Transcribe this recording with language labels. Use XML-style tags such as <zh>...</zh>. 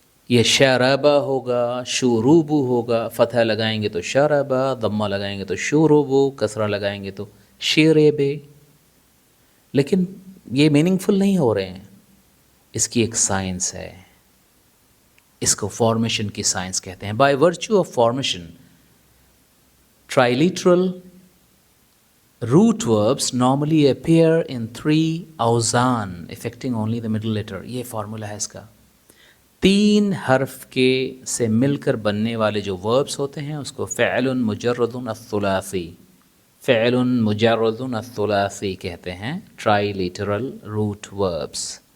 <ur>یہ شربا ہوگا، شروبو ہوگا. فتح لگائیں گے تو شربا، ضمہ لگائیں گے تو شروبو، کسرہ لگائیں گے تو شیربے. لیکن یہ میننگ فل نہیں ہو رہے ہیں. اس کی ایک سائنس ہے، اس کو فارمیشن کی سائنس کہتے ہیں.</ur> <en>By virtue of formation triliteral root verbs normally appear in 3 awzan affecting only the middle letter.</en> <ur>یہ فارمولا ہے اس کا. 3 حرف کے سے مل کر بننے والے جو verbs ہوتے ہیں اس کو فعل مجرد الثلاثی، فعل مجرد الثلاثی کہتے ہیں،</ur> <en>triliteral root verbs.</en>